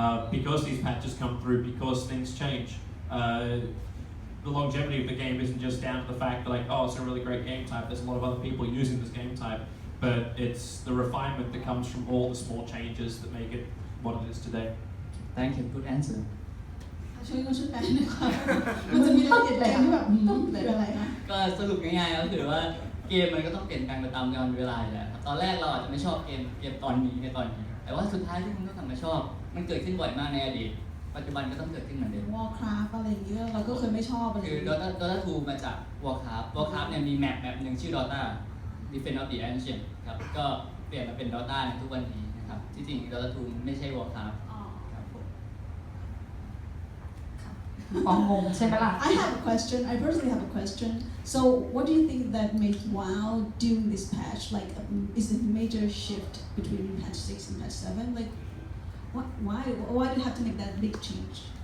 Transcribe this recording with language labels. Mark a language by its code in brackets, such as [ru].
[en] Because these patches come through, because things change. The longevity of the game isn't just down to the fact that like, oh, it's a really great game type, there's a lot of other people using this game type, but it's the refinement that comes from all the small changes that make it what it is today. Thank you, good answer. [th] ช่วยแปลหน่อยค่ะมันจะมีรายละเอียดอะไรที่แบบต้องเปลี่ยนอะไรนะ ก็สรุปง่ายๆก็คือว่าเกมมันก็ต้องเปลี่ยนแปลงไปตามกาลเวลาอยู่แล้วตอนแรกเราอาจจะไม่ชอบเกมตอนนี้ในตอนนี้แต่ว่าสุดท้ายที่คุณก็กลับมาชอบมันเกิดขึ้นบ่อยมากในอดีตปัจจุบันก็ต้องเกิดขึ้นเหมือนเดิม Warcraft อะไรอย่างเงี้ยเราก็เคยไม่ชอบอะไร คือ Dota 2 มาจาก Warcraft เนี่ยมีแมปหนึ่งชื่อ Dota Defense of the Ancient ครับก็เปลี่ยนมาเป็น Dota ในทุกวันนี้นะครับที่จริง Dota 2 ไม่ใช่ Warcraft ครับผม อ๋องงใช่ไหมล่ะ [en] I have a question. I personally have a question. So, what do you think that made WoW during this patch? Like, is it a major shift between patch 6 and patch 7? Like, why did you have to make that big change?